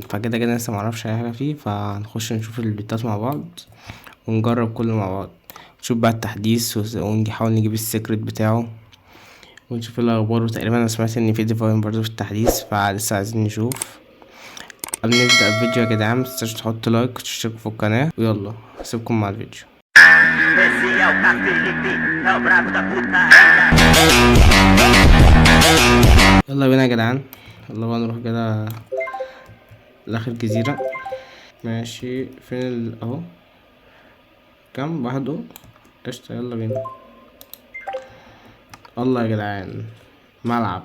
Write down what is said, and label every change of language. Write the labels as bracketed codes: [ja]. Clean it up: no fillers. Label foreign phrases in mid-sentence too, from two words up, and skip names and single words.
[ar] فكده كده لسه معرفش اي حاجة فيه، فهنخش نشوف البيتات مع بعض ونجرب كله مع بعض، نشوف بقى التحديث ونحاول نجيب السيكريت بتاعه ونشوف الاخبار. وتقريبا انا سمعت ان في ديفاين برضه في التحديث، فلسه عايزين نشوف. قبل ما نبدأ الفيديو يا جدعان متنساش تحط لايك وتشترك في القناة، ويلا هسيبكم مع الفيديو. [pt] Esse é o Felipe, é o brabo da putaria. [ar] يلا بينا يا جدعان، يلا بقى نروح كده لاخر جزيرة. ماشي، فين اهو كام واحد اهو. قشطة، يلا بينا. الله يا جدعان، ملعب.